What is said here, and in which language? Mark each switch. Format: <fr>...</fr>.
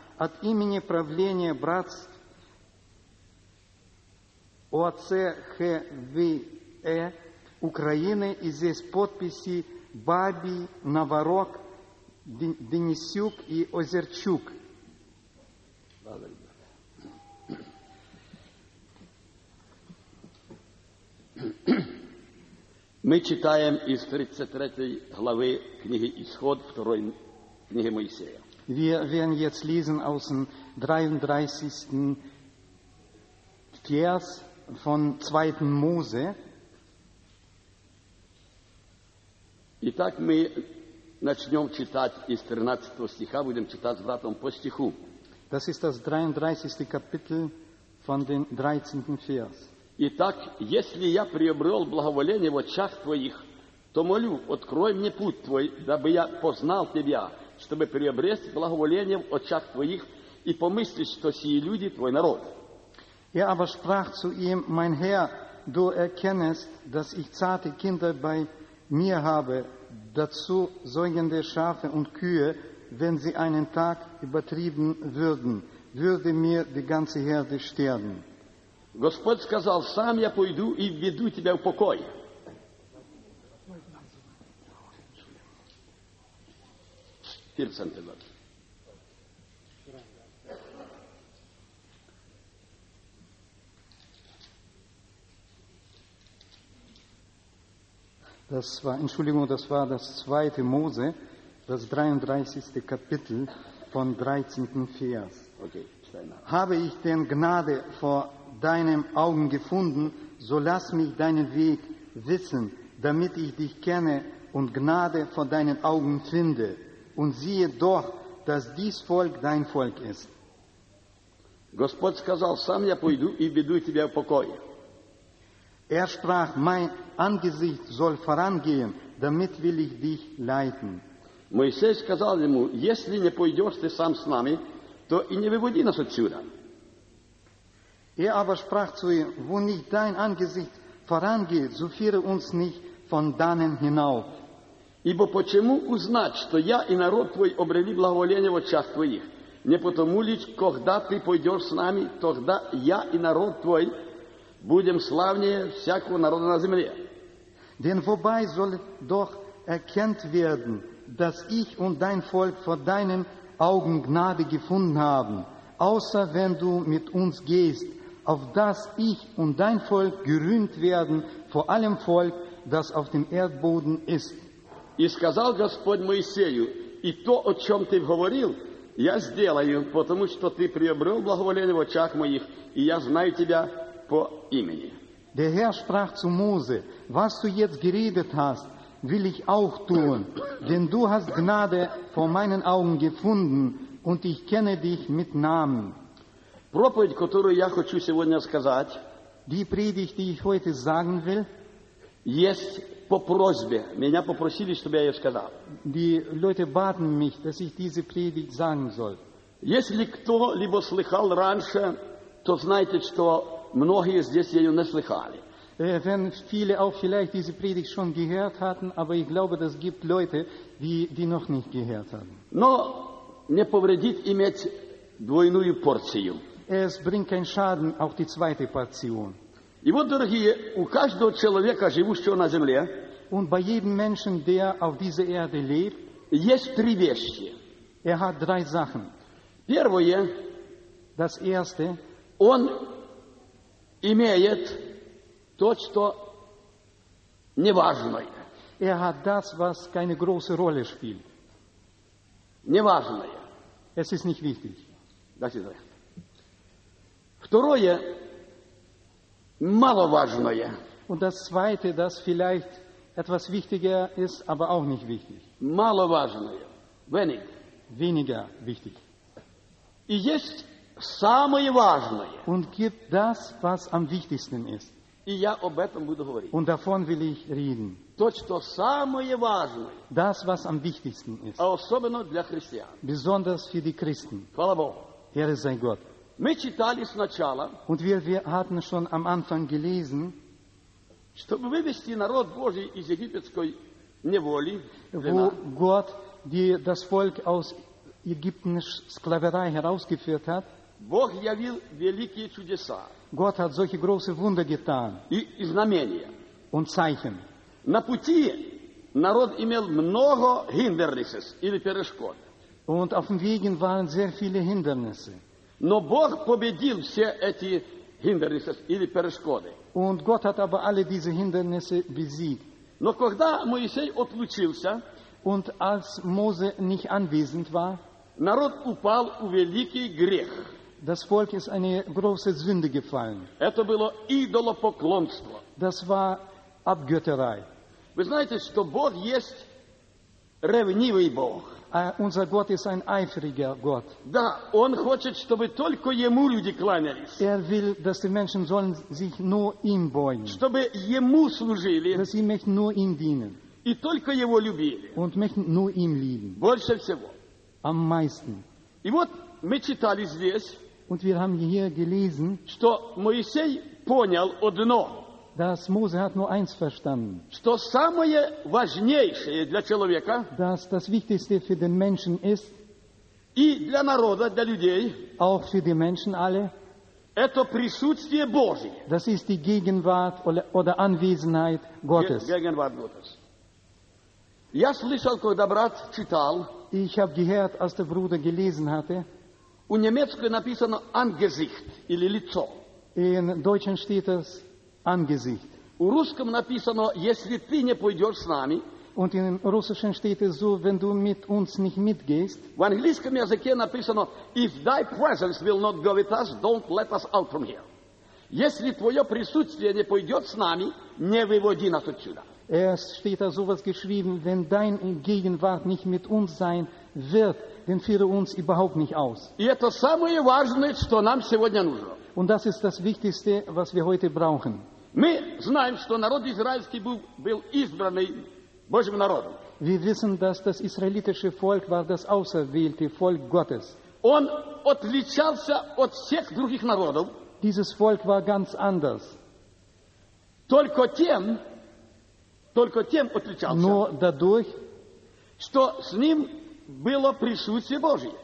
<ru>От имени правления братств ОЦХВЕ Украины и здесь подписи Бабий, Новорог, Денисюк и Озерчук. Мы читаем из 33 главы книги Исход, второй книги Моисея.</ru> <de>Wir werden jetzt lesen aus dem 33. Vers von 2. Mose.</de> <ru>Итак, мы начнем читать из 13 стиха, будем читать с братом по стиху.</ru> <de>Das ist das 33. Kapitel von dem 13. Vers.</de> <ru>Итак, если я приобрел благоволение в очах твоих, то молю, открой мне путь твой, дабы я познал тебя, чтобы приобрести благоволение в очах твоих и помыслить, что сии люди твой народ.</ru> <de>Er aber sprach zu ihm, mein Herr, du erkennest, dass ich zarte Kinder bei mir habe, dazu säugende Schafe und Kühe, wenn sie einen Tag übertrieben würden, würde mir die ganze Herde sterben.</de> <ru>Господь сказал, сам я пойду и введу тебя в покой.</ru> <de>Das war, Entschuldigung, das war das 2. Mose, das 33. Kapitel von 13. Vers. Okay, habe ich denn Gnade vor deinen Augen gefunden, so lass mich deinen Weg wissen, damit ich dich kenne und Gnade vor deinen Augen finde. Und siehe doch, dass dies Volk dein Volk ist.</de> <ru>Господь сказал, сам я пойду и веду тебя в покой.</ru> <de>Er sprach, mein Angesicht soll vorangehen, damit will ich dich leiten.</de> <ru>Моисей сказал ему, если не пойдешь ты сам с нами, то и не выводи нас отсюда.</ru> <de>Er aber sprach zu ihm, wo nicht dein Angesicht vorangeht, so führe uns nicht von dannen hinauf.</de> <ru>Ибо почему узнать, что я и народ твой обрели благоволение в очах твоих? Не потому ли, когда ты пойдешь с нами, тогда я и народ твой будем славнее всякого народа на земле.</ru> <de>Denn wobei soll doch erkannt werden, dass ich und dein Volk vor deinen Augen Gnade gefunden haben, außer wenn du mit uns gehst, auf dass ich und dein Volk gerühmt werden vor allem Volk, das auf dem Erdboden ist.</de> <ru>И сказал Господь Моисею, и то, о чем ты говорил, я сделаю, потому что ты приобрел благоволение в очах моих, и я знаю тебя по имени.</ru> <de>Der Herr sprach zu Mose, was du jetzt geredet hast, will ich auch tun, denn du hast Gnade vor meinen Augen gefunden und ich kenne dich mit Namen.</de> <ru>Проповедь, которую я хочу сегодня сказать,</ru> <de>die Predigt, die ich heute sagen will,</de> <ru>есть по просьбе. Меня попросили, чтобы я ее сказал.</ru> <de>Die Leute baten mich, dass ich diese Predigt sagen soll.</de> <ru>Если кто-либо слыхал раньше, то знайте, что многие здесь ее не слыхали.</ru> <de>Wenn viele auch vielleicht diese Predigt schon gehört hatten, aber ich glaube, das gibt Leute, die noch nicht gehört haben.</de> <ru>Но не повредит иметь двойную порцию.</ru> <de>Es bringt keinen Schaden, auch die zweite Portion.</de> <ru>И вот, дорогие, у каждого человека, живущего на земле,</ru> <de>und bei jedem Menschen, der auf dieser Erde lebt,</de> <ru>есть три вещи.</ru> <de>Er hat drei Sachen.</de> <ru>Первое,</ru> <de>das erste,</de> <ru>он имеет то, что неважное.</ru> <de>Er hat das, was keine große Rolle spielt.</de> <ru>Неважное.</ru> <de>Es ist nicht wichtig. Das ist recht.</de> <ru>Второе, маловажное.</ru> <de>Und das zweite, das vielleicht etwas wichtiger ist, aber auch nicht wichtig.</de> <ru>Маловажное.</ru> <de>Wenig. Weniger wichtig.</de> <ru>И есть самое важное.</ru> <de>Und gibt das, was am wichtigsten ist.</de> <ru>И я об этом буду говорить.</ru> <de>Und davon will ich reden.</de> <ru>То, что самое важное.</ru> <de>Das, was am wichtigsten ist.</de> <ru>А особенно для христиан.</ru> <de>Besonders für die Christen.</de> <ru>Хвала Богу.</ru> <de>Ehre sei Gott.</de> <ru>Мы читали сначала.</ru> <de>Und wir hatten schon am Anfang gelesen.</de> <ru>Чтобы вывести народ Божий из египетской неволи.</ru> <de>Wo Gott das Volk aus ägyptischer Sklaverei herausgeführt hat.</de> <ru>Бог явил великие чудеса.</ru> <de>Gott hat solche große Wunder getan.</de> <ru>И знамения.</ru> <de>Und Zeichen.</de> <ru>На пути народ имел много hindernisses или перешкод.</ru> <de>Und auf dem Weg waren sehr viele Hindernisse.</de> <ru>Но Бог победил все эти hindernisses или перешкоды.</ru> <de>Und Gott hat aber alle diese Hindernisse besiegt.</de> <ru>Но когда Моисей отлучился,</ru> <de>und als Mose nicht anwesend war,</de> <ru>народ упал в великий грех.</ru> <de>Das Volk ist eine große Sünde gefallen.</de> <ru>Это было идолопоклонство.</ru> <de>Das war Abgötterei.</de> <ru>Вы знаете, что Бог есть ревнивый Бог.</ru> <de>Unser Gott ist ein eifriger Gott.</de> <ru>Да, он хочет, чтобы только ему люди кланялись.</ru> <de>Er will, dass die Menschen sollen sich nur ihm beugen.</de> <ru>Чтобы ему служили.</ru> <de>Dass sie möchten nur ihm dienen.</de> <ru>И только его любили.</ru> <de>Und möchten nur ihm lieben.</de> <ru>Больше всего.</ru> <de>Am meisten.</de> <ru>И вот мы читали здесь.</ru> <de>Und wir haben hier gelesen,</de> <ru>что Моисей понял одно.</ru> <de>Dass Mose hat nur eins verstanden.</de> <ru>Что самое важнейшее для человека.</ru> <de>Dass das Wichtigste für den Menschen ist.</de> <ru>И для народа, для людей.</ru> <de>Auch für die Menschen alle.</de> <ru>Это присутствие Божие.</ru> <de>Das ist die Gegenwart oder Anwesenheit Gottes. Gegenwart Gottes.</de> <ru>Я слышал, когда брат читал.</ru> <de>Ich habe gehört, als der Bruder gelesen hatte.</de> <ru>У немецкого написано Angesicht или лицо.</ru> <de>In Deutschen steht es Angesicht.</de> <ru>У русского написано, если ты не пойдешь с нами.</ru> <de>Und in russischen steht es so, wenn du mit uns nicht mitgehst.</de> <ru>В английском языке написано,</ru> <en>if thy presence will not go with us, don't let us out from here.</en> <ru>Если твое присутствие не пойдет с нами, не выводи нас отсюда.</ru> <de>Es steht da sowas geschrieben, wenn dein Gegenwart nicht mit uns sein wird, dann führe uns überhaupt nicht aus.</de> <ru>И это самое важное, что нам сегодня нужно.</ru> <de>Und das ist das Wichtigste, was wir heute brauchen.</de> <ru>Мы знаем, что народ израильский был избранный Божьим народом.</ru> <de>Wir wissen, dass das israelitische Volk war das auserwählte Volk Gottes.</de> <ru>Он отличался от всех других народов.</ru> <de>Dieses Volk war ganz anders.</de> <ru>Только тем отличался. Но</ru> <de>dadurch,</de> <ru>что с ним было присутствие Божие.</ru>